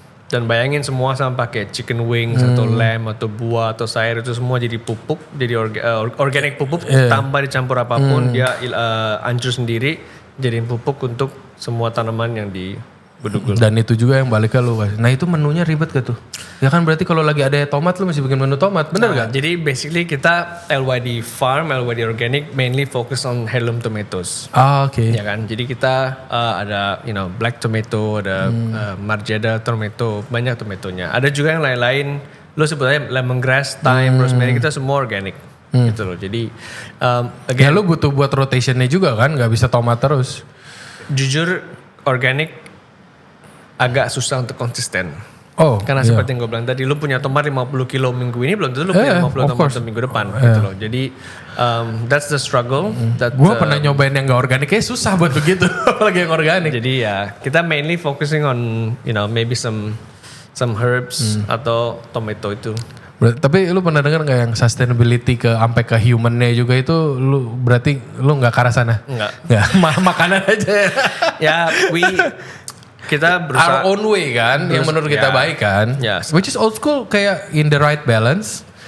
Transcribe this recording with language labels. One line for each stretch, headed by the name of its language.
Indonesian: Dan bayangin semua sampah kayak
English: chicken wings
Indonesian: atau lamb atau buah atau sayur itu semua jadi pupuk, jadi organik pupuk tanpa dicampur apapun, dia hancur sendiri jadi pupuk untuk semua tanaman yang di Bedugul. Dan itu juga yang balik ke lu. Nah itu menunya ribet gak tuh? Ya kan berarti kalau lagi ada tomat lu mesti bikin menu tomat, bener gak? Jadi
English: basically
Indonesian: kita
English: LYD farm, LYD organic mainly focus on heirloom tomatoes.
Indonesian: Oke. Ya kan, jadi kita ada black tomato, ada marjada tomato, banyak tomatonya. Ada juga yang lain-lain, lu sebutnya lemongrass, thyme, rosemary, kita semua organic. Gitu loh, jadi ya lu butuh buat rotationnya juga kan, gak bisa tomat terus. Jujur organic agak susah untuk konsisten. Karena seperti yang gue bilang tadi, lu punya tomat 50 kilo minggu ini, belum tentu lu punya 50 tomat minggu depan gitu loh. Jadi
English: that's the struggle.
Indonesian: Gue pernah nyobain yang gak organik, kayak susah buat begitu, apalagi yang organik. Jadi ya kita
English: mainly focusing on maybe some herbs
Indonesian: atau
English: tomato
Indonesian: itu. Tapi lu pernah dengar gak yang sustainability sampai ke humannya juga itu, lu berarti lu gak ke arah sana? Enggak. Makanan aja ya. Kita berusaha
English: our own way
Indonesian: kan, yang menurut kita baik kan.
English: Which is old school,
Indonesian: kayak
English: in the right balance.